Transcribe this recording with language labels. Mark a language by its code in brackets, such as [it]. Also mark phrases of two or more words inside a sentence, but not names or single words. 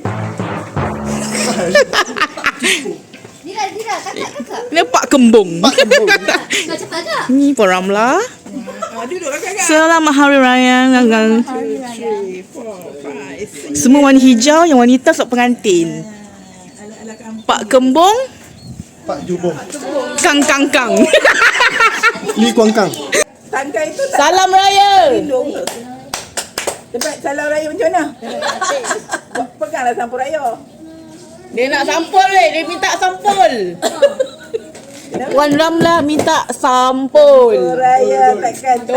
[ms] Kakak. Ni Pak Kembung. Kau cepat tak? Ni Puan Ramla. Duduklah kakak. Selamat Hari Raya. Semua warna hijau, yang warna hitam sebab pengantin. Pak Kembung, Pak Jubong. Kang Kang Kang. Li Kuang Kang. Tangkai tu tak Salam Raya. hidung ke? Cepat salam raya macam mana? Peganglah sampul raya. Dia nak sampul dia minta sampul. Puan Ramla minta sampul. Raya takkan tak